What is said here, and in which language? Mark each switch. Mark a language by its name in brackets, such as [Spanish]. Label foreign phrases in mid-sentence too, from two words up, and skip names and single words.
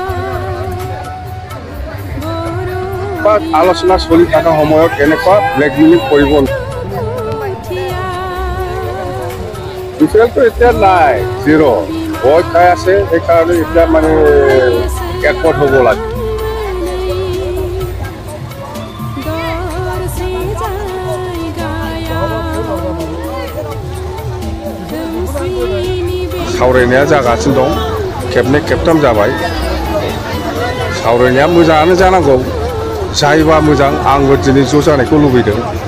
[Assamese] আলোচনা চলি থকা সময়ত এনেকুৱা ব্লেকমেইলিং কৰিব ডিফাৰেন্সটো এতিয়া নাই জিৰ' ভয় খাই আছে সেইকাৰণে এতিয়া মানে একমত হ'ব লাগে [Bodo] सावरायनाया जागासिनो दं खेबनै खेबथाम जाबाय सावरायनाया मोजाङानो जानांगौ जायोबा मोजां आंबो दिनै ज' जानायखौ लुबैदों